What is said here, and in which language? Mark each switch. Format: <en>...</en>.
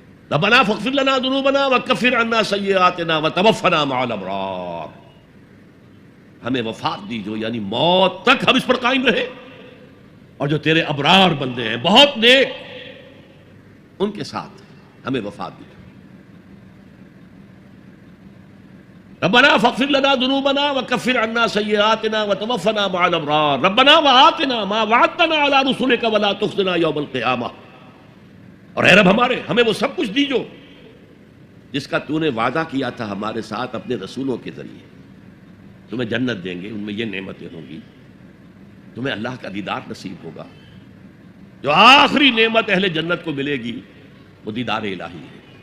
<ar>ربنا فاغفر لنا ذنوبنا وکفر عنا سیئاتنا وتوفنا مع الابرار.</ar> <ur>ہمیں وفات دیجو، یعنی موت تک ہم اس پر قائم رہے، اور جو تیرے ابرار بندے ہیں بہت نیک، ان کے ساتھ ہمیں وفات دیجو.</ur> <ar>ربنا فاغفر لنا ذنوبنا وكفر عنا سيئاتنا وتوفنا مع الابرار ربنا وآتنا ما وعدتنا على رسلك ولا تخزنا يوم القيامة.</ar> <ur>اور اے رب ہمارے، ہمیں وہ سب کچھ دیجو جس کا تو نے وعدہ کیا تھا ہمارے ساتھ اپنے رسولوں کے ذریعے. تمہیں جنت دیں گے، ان میں یہ نعمتیں ہوں گی، تمہیں اللہ کا دیدار نصیب ہوگا. جو آخری نعمت اہل جنت کو ملے گی وہ دیدار الہی ہے.</ur>